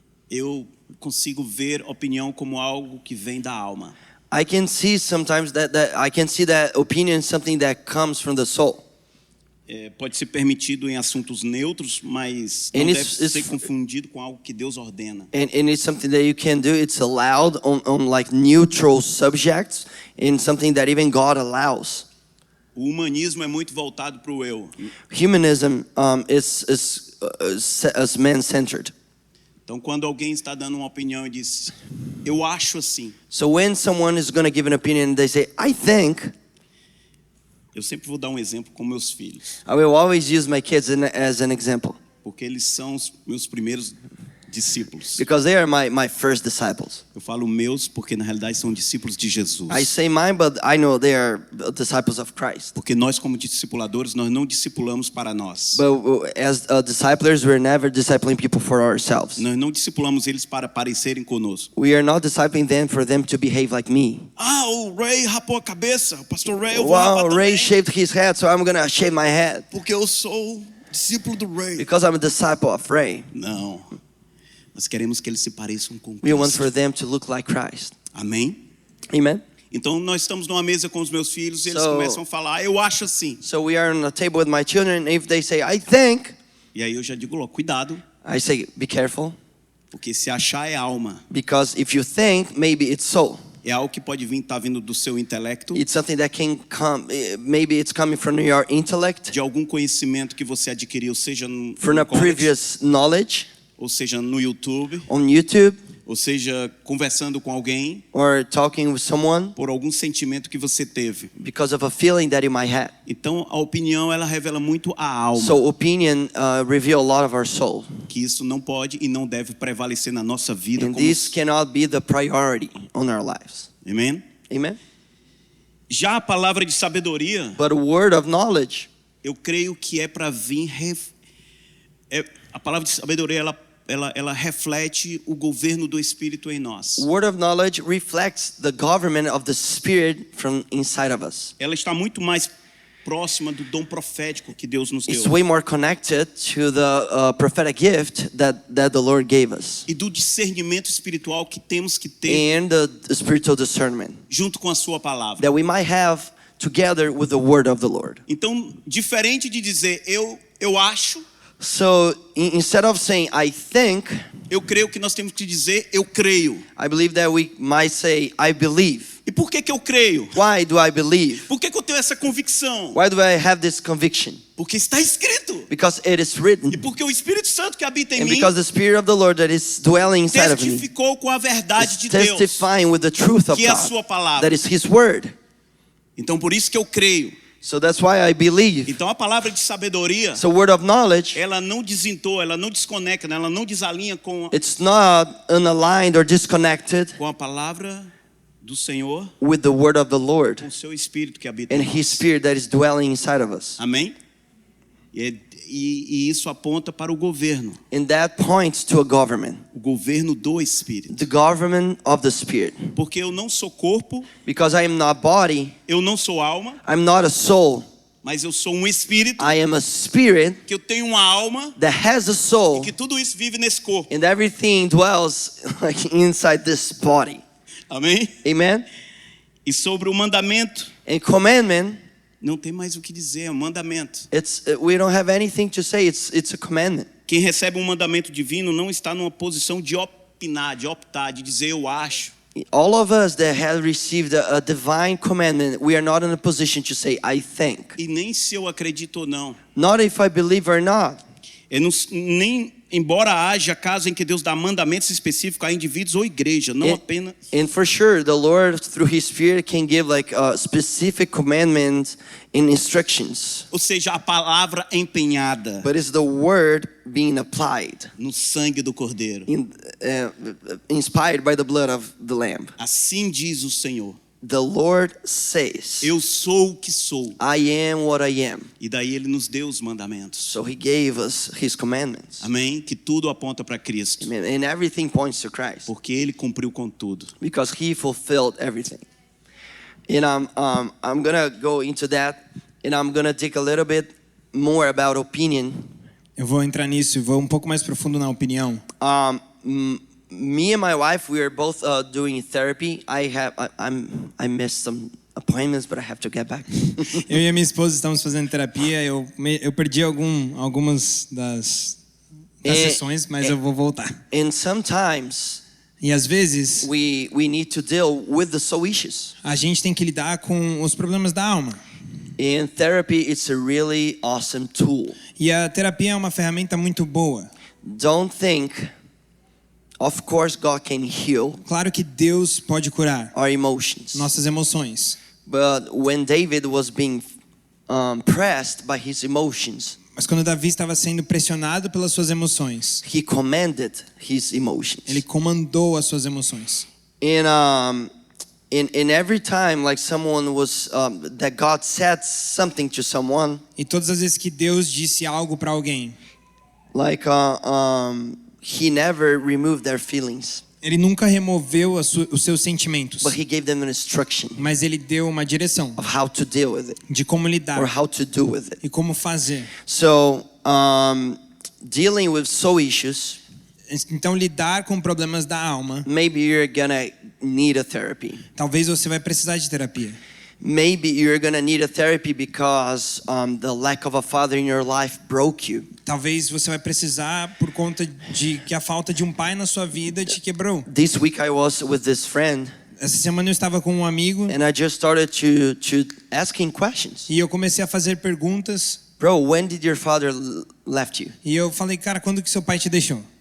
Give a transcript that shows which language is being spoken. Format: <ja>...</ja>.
<pt>Eu consigo ver opinião como algo que vem da alma.</pt> <en>I can see sometimes that opinion is something that comes from the soul.</en> <pt>Pode ser permitido em assuntos neutros, mas</pt> <en>And</en> <pt>não</pt> <en>it's-</en> <pt>deve ser</pt> <en>it's-</en> <pt>confundido com algo que Deus ordena.</pt> <en>And it's something that you can do. It's allowed on like neutral subjects and something that even God allows.</en> <pt>O humanismo é muito voltado para o eu.</pt> <en>Humanism is man-centered.</en> <pt>Então, quando alguém está dando uma opinião e diz, eu acho assim,</pt> <en>So when someone is going to give an opinion and they say, I think,</en> <pt>eu sempre vou dar um exemplo com meus filhos,</pt> <en>I will always use my kids as an example</en> <pt>porque eles são os meus primeiros discípulos.</pt> <en>because they are my first disciples.</en> <pt>Eu falo meus porque na realidade são discípulos de Jesus.</pt> <en>I say mine, but I know they are disciples of Christ.</en> <pt>Porque nós como discipuladores, nós não discipulamos para nós.</pt> <en>But as disciplers, we're never discipling people for ourselves.</en> <pt>Nós não discipulamos eles para parecerem conosco.</pt> <en>We are not discipling them for them to behave like me.</en> <pt>O Ray rapou a cabeça, o pastor Ray, eu vou rapar</pt> <en>Wow,</en> <pt>também,</pt> <en>Ray shaved his head, so I'm gonna shave my head</en> <pt>porque eu sou discípulo do Ray.</pt> <en>because I'm a disciple of Ray.</en> <pt>Não. Nós queremos que eles se pareçam com</pt> <en>We want</en> <pt>Cristo.</pt> <en>for them to look like Christ.</en> <pt>Amém?</pt> <en>Amen.</en> <pt>Então nós estamos numa mesa com os meus filhos e eles</pt> <en>So-</en> <pt>começam a falar, eu acho assim.</pt> <en>So we are on a table with my children, and if they say, I think,</en> <pt>E aí eu já digo, ó, cuidado,</pt> <en>I say, be careful,</en> <pt>porque se achar é alma.</pt> <en>because if you think, maybe it's soul.</en> <pt>É algo que pode vir, tá vindo do seu intelecto,</pt> <en>It's something that can come, maybe it's coming from your intellect,</en> <pt>de algum conhecimento que você adquiriu, seja no</pt> <en>from a college, previous knowledge</en> <pt>ou seja no YouTube,</pt> <en>on YouTube,</en> <pt>ou seja conversando com alguém,</pt> <en>or talking with someone</en> <pt>por algum sentimento que você teve.</pt> <en>because of a feeling that you might have.</en> <pt>Então a opinião ela revela muito a alma,</pt> <en>So opinion reveal a lot of our soul.</en> <pt>que isso não pode e não deve prevalecer na nossa vida</pt> <en>And</en> <pt>como</pt> <en>this cannot be the priority on our lives.</en> <pt>Amém?</pt> <en>Amen?</en> <pt>Já a palavra de sabedoria,</pt> <en>But a word of knowledge,</en> <pt>eu creio que é para vir a palavra de sabedoria ela reflete o governo do Espírito em nós.</pt> <en>word of knowledge reflects the government of the Spirit from inside of us.</en> <pt>Ela está muito mais próxima do dom profético que Deus nos</pt> <en>It's</en> <pt>deu</pt> <en>way more connected to the prophetic gift that the Lord gave us.</en> <pt>e do discernimento espiritual que temos que ter</pt> <en>And the spiritual discernment</en> <pt>junto com a sua palavra.</pt> <en>that we might have together with the word of the Lord.</en> <pt>Então, diferente de dizer eu acho,</pt> <en>So instead of saying I think,</en> <pt>eu creio que nós temos que dizer eu creio.</pt> <en>I believe that we might say I believe.</en> <pt>E por que eu creio?</pt> <en>Why do I believe?</en> <pt>Por que eu tenho essa convicção?</pt> <en>Why do I have this conviction?</en> <pt>Porque está escrito.</pt> <en>Because it is written.</en> <pt>E porque o Espírito Santo que habita em</pt> <en>And</en> <pt>mim</pt> <en>because the Spirit of the Lord that is dwelling inside of me</en> <pt>testificou com a verdade</pt> <en>is</en> <pt>de Deus,</pt> <en>testifying with the truth of</en> <pt>que é a sua</pt> <en>God.</en> <pt>palavra.</pt> <en>That is His word.</en> <pt>Então por isso que eu creio.</pt> <en>So that's why I believe.</en> <pt>Então a palavra de sabedoria,</pt> <en>So word of knowledge,</en> <pt>ela não desentoa, ela não desconecta, ela não desalinha</pt> <en>it's not unaligned or disconnected</en> <pt>com a palavra do Senhor,</pt> <en>with the word of the Lord</en> <pt>com o seu Espírito que habita</pt> <en>and</en> <pt>em</pt> <en>His</en> <pt>nós.</pt> <en>Spirit that is dwelling inside of us.</en> <pt>Amém? E isso aponta para o governo.</pt> <en>And that points to a government,</en> <pt>O governo do Espírito.</pt> <en>the government of the Spirit.</en> <pt>Porque eu não sou corpo,</pt> <en>Because I am not body,</en> <pt>eu não sou alma,</pt> <en>I'm not a soul,</en> <pt>mas eu sou um espírito,</pt> <en>I am a spirit</en> <pt>que eu tenho uma alma,</pt> <en>that has a soul,</en> <pt>que tudo isso vive nesse corpo.</pt> <en>and everything dwells like inside this body.</en> <pt>Amém?</pt> <en>Amen?</en> <pt>E sobre o mandamento,</pt> <en>And commandment,</en> <pt>não tem mais o que dizer, é um mandamento.</pt> <en>we don't have anything to say, it's a commandment.</en> <pt>Quem recebe um mandamento divino não está numa posição de opinar, de optar, de dizer eu acho.</pt> <en>All of us that have received a divine commandment, we are not in a position to say, I think.</en> <pt>E nem se eu acredito ou não.</pt> <en>Not if I believe or not.</en> <pt>Eu não nem embora haja casos em que Deus dá mandamentos específicos a indivíduos ou igreja, não apenas.</pt> <en>And for sure, the Lord, through His Spirit, can give like specific commandments and instructions.</en> <pt>Ou seja, a palavra empenhada</pt> <en>But it's the word being applied,</en> <pt>no sangue do Cordeiro.</pt> <en>inspired by the blood of the Lamb.</en> <pt>Assim diz o Senhor.</pt> <en>The Lord says,</en> <pt>Eu sou o que sou.</pt> <en>I am what I am.</en> <pt>E daí ele nos deu os mandamentos.</pt> <en>So He gave us His commandments.</en> <pt>Amém? Que tudo aponta para Cristo.</pt> <en>Amen. And everything points to Christ</en> <pt>Porque ele cumpriu com tudo.</pt> <en>because He fulfilled everything. And I'm gonna go into that, and I'm gonna take a little bit more about opinion.</en> <pt>Eu vou entrar nisso e vou um pouco mais profundo na opinião.</pt> <en>Me and my wife, we are both doing therapy. I missed some appointments, but I have to get back.</en> <pt>Eu e a minha esposa estamos fazendo terapia. Eu perdi algumas das sessões, mas eu vou voltar.</pt> <en>And sometimes</en> <pt>E às vezes</pt> <en>we need to deal with the soul issues.</en> <pt>a gente tem que lidar com os problemas da alma.</pt> <en>And therapy, it's a really awesome tool.</en> <pt>E a terapia é uma ferramenta muito boa.</pt> <en>Don't think, of course, God can heal</en> <pt>Claro que Deus pode curar</pt> <en>our emotions.</en> <pt>nossas emoções.</pt> <en>But when David was being pressed by his emotions,</en> <pt>Mas quando Davi estava sendo pressionado pelas suas emoções,</pt> <en>he commanded his emotions.</en> <pt>ele comandou as suas emoções.</pt> <en>And every time, like someone was that God said something to someone,</en> <pt>E todas as vezes que Deus disse algo para alguém,</pt> <en>like He never removed their feelings,</en> <pt>ele nunca removeu os seus sentimentos,</pt> <en>but He gave them an instruction</en> <pt>mas ele deu uma direção</pt> <en>of how to deal with it</en> <pt>de como</pt> <en>or</en> <pt>lidar</pt> <en>how to do with it.</en> <pt>e como fazer.</pt> <en>So, dealing with soul issues,</en> <pt>Então, lidar com problemas da alma,</pt> <en>maybe you're gonna need a therapy.</en> <pt>talvez você vai precisar de terapia.</pt> <en>Maybe you're gonna need a therapy because the lack of a father in your life broke you.</en> <pt>Talvez você vai precisar por conta de que a falta de um pai na sua vida te quebrou.</pt> <en>This week I was with this friend,</en> <pt>Essa semana eu estava com um amigo</pt> <en>and I just started to asking questions.</en> <pt>e eu comecei a fazer perguntas.</pt> <en>Bro, when did your father left you?</en> <pt>E eu falei, cara, quando que seu pai te deixou?</pt>